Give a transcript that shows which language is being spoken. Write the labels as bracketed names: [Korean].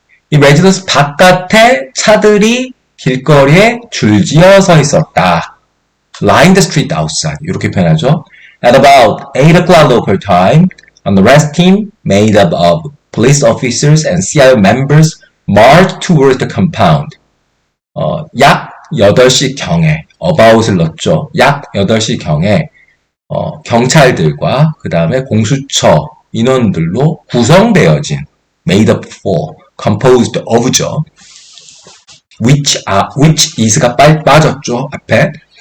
[Korean] 이 레지던스 바깥에 차들이 길거리에 줄지어 서 있었다. [English] Line the street outside. [Korean] 이렇게 표현하죠. [English] At about 8 o'clock local time, an arrest team made up of police officers and CIO members marched toward the compound. [Korean] 약 8시경에, about을 넣었죠. 약 8시경에 경찰들과 그 다음에 공수처 인원들로 구성되어진 [English] made up for, composed of [Korean] 죠. [English] which is [Korean] 가 빠졌죠. 앞에.